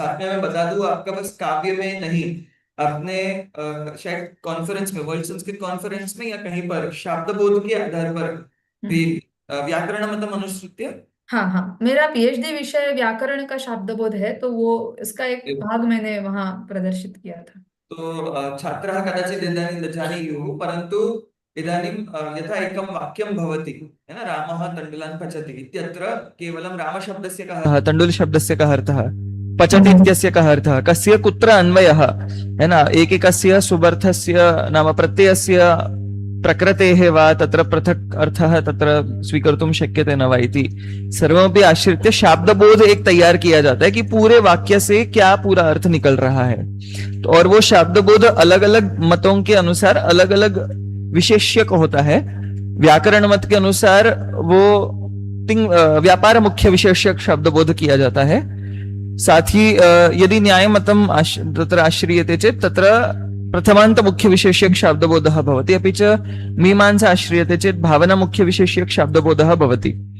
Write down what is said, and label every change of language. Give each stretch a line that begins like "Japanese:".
Hindi: साथ में मैं बता दूं, आपका बस काव्य में नहीं, अपने शायद कॉन्फ्रेंस में, वर्ल्ड संस्कृत कॉन्फ्रेंस में या कहीं पर शाब्दबोध के आधार पर भी व्याकरण मतलब अनुश्रुत्य। हाँ हाँ, मेरा पीएचडी विषय व्याकरण का शाब्दबोध है, तो वो इसका एक भाग मैंने वहां प्रदर्शित किया था।
Sanskrit: तो छात्राः कदाचित् इदानीं न जानीयुः, परन्तु इदानीं यथा एकं वाक्यं भवति,
Hindi: है ना,
Sanskrit: रामः तण्डुलान् पचति इत्यत्र केवलं रामशब्दस्य कः, तण्डुलशब्दस्य कः अर्थः, पचति इत्यस्य कः अर्थः, कस्य कुत्र अन्वयः, है ना, एकैकस्य सुबर्थस्य नाम प्रत्ययस्य प्रकृतेः वा तत्र पृथक् अर्थः तत्र स्वीकर्तुं शक्यते न वा इति सर्वमपि आश्रित्य शाब्दबोध
Hindi: एक तैयार किया जाता है कि पूरे वाक्य से क्या पूरा अर्थ निकल रहा है। तो और वो शाब्दबोध अलग अलग मतों के अनुसार अलग अलग विशेष्यक होता है। व्याकरण मत के अनुसार वो व्यापार मुख्य विशेष्यक शब्दबोध किया जाता है।
Sanskrit: साथ ही यदि न्याय मतम तत्र आश्रियते चेत् तत्र प्रथमान्त मुख्य विशेष्यक शाब्दबोधः भवति, अपि च मीमांसा आश्रियते चेत् भावना मुख्य विशेष्यक शाब्दबोधः भवति।